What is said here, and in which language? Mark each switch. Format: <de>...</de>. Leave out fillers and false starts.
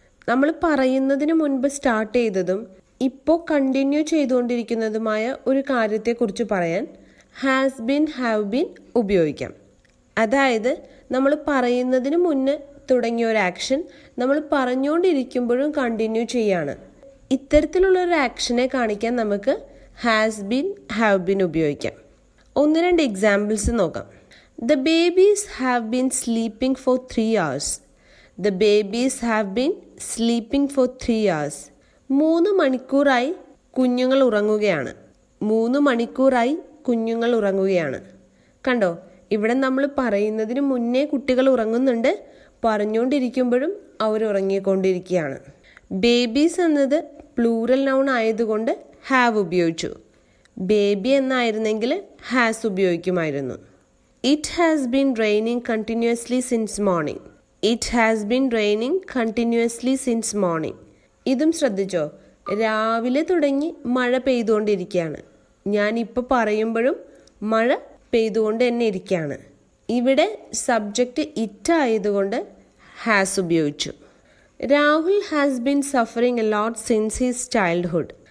<ml>നമ്മൾ പറയുന്നതിന് മുൻപ് സ്റ്റാർട്ട് ചെയ്തതും ഇപ്പോൾ കണ്ടിന്യൂ ചെയ്തുകൊണ്ടിരിക്കുന്നതുമായ ഒരു കാര്യത്തെക്കുറിച്ച് പറയാൻ ഹാസ് ബീൻ, ഹാവ് ബീൻ ഉപയോഗിക്കാം. അതായത് നമ്മൾ പറയുന്നതിന് മുന്നേ തുടങ്ങിയ ഒരു ആക്ഷൻ നമ്മൾ പറഞ്ഞുകൊണ്ടിരിക്കുമ്പോഴും കണ്ടിന്യൂ ചെയ്യാണ്. ഇത്തരത്തിലുള്ളൊരു ആക്ഷനെ കാണിക്കാൻ നമുക്ക് ഹാസ് ബീൻ, ഹാവ് ബീൻ ഉപയോഗിക്കാം. 1-2 എക്സാമ്പിൾസ് നോക്കാം.</ml> <en>The babies have been sleeping for 3 hours. The babies have been sleeping for 3 hours.</en> <ml>3 മണിക്കൂറായി കുഞ്ഞുങ്ങൾ ഉറങ്ങുകയാണ്. 3 മണിക്കൂറായി കുഞ്ഞുങ്ങൾ ഉറങ്ങുകയാണ്. കണ്ടോ, ഇവിടെ നമ്മൾ പറയുന്നതിന് മുന്നേ കുട്ടികൾ ഉറങ്ങുന്നുണ്ട്, പറഞ്ഞുകൊണ്ടിരിക്കുമ്പോഴും അവർ ഉറങ്ങിക്കൊണ്ടിരിക്കുകയാണ്. ബേബീസ് എന്നത് പ്ലൂറൽ നൗൺ ആയതുകൊണ്ട് ഹാവ് ഉപയോഗിച്ചു. Baby എന്നായിരുന്നെങ്കിൽ has ഉപയോഗിക്കുമായിരുന്നു.</ml> <en>It has been raining continuously since morning. It has been raining continuously since morning.</en> <ml>ഇതും ശ്രദ്ധിച്ചോ, രാവിലെ തുടങ്ങി മഴ പെയ്തുകൊണ്ടിരിക്കുകയാണ്. ഞാനിപ്പോൾ പറയുമ്പോഴും മഴ പെയ്തുകൊണ്ട് തന്നെ ഇരിക്കുകയാണ്. ഇവിടെ സബ്ജക്റ്റ് ഇറ്റ് ആയതുകൊണ്ട് ഹാസ് ഉപയോഗിച്ചു.</ml> <en>Rahul has been suffering a lot since his childhood.</en>